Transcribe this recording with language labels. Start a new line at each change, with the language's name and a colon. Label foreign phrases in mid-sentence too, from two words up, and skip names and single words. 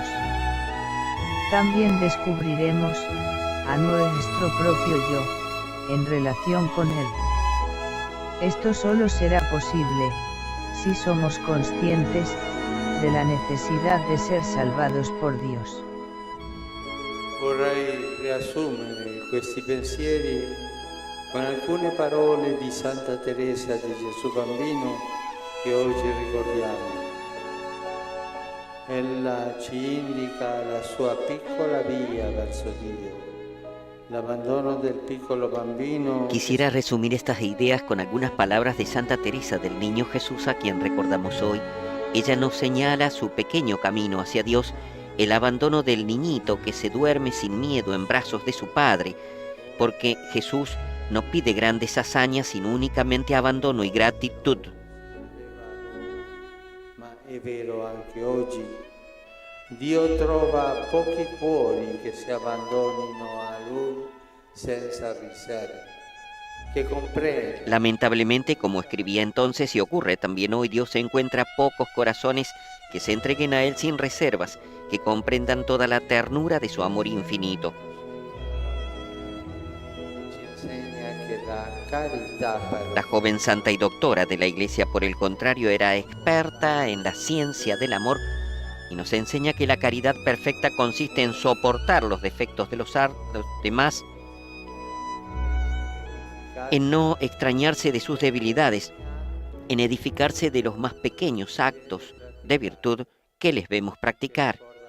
Spanish: También descubriremos a nuestro propio yo, en relación con Él. Esto solo será posible si somos conscientes de la necesidad de ser salvados por Dios.
Italian: Vorrei riassumere questi pensieri con alcune parole di Santa Teresa di Gesù Bambino che oggi ricordiamo. Ella ci indica la sua piccola via verso Dio, l'abbandono del piccolo bambino.
Spanish: Quisiera resumir estas ideas con algunas palabras de Santa Teresa del Niño Jesús, a quien recordamos hoy. Ella nos señala su pequeño camino hacia Dios, el abandono del niñito que se duerme sin miedo en brazos de su padre, porque Jesús no pide grandes hazañas, sino únicamente abandono y gratitud.
Italian: È vero anche oggi, Dio trova pochi cuori che si abbandonino a Lui senza riserve, che comprende.
Spanish: Lamentablemente, como escribía entonces y ocurre también hoy, Dios encuentra pocos corazones que se entreguen a Él sin reservas, que comprendan toda la ternura de su amor infinito. La joven santa y doctora de la Iglesia, por el contrario, era experta en la ciencia del amor y nos enseña que la caridad perfecta consiste en soportar los defectos de los demás, en no extrañarse de sus debilidades, en edificarse de los más pequeños actos de virtud que les vemos practicar.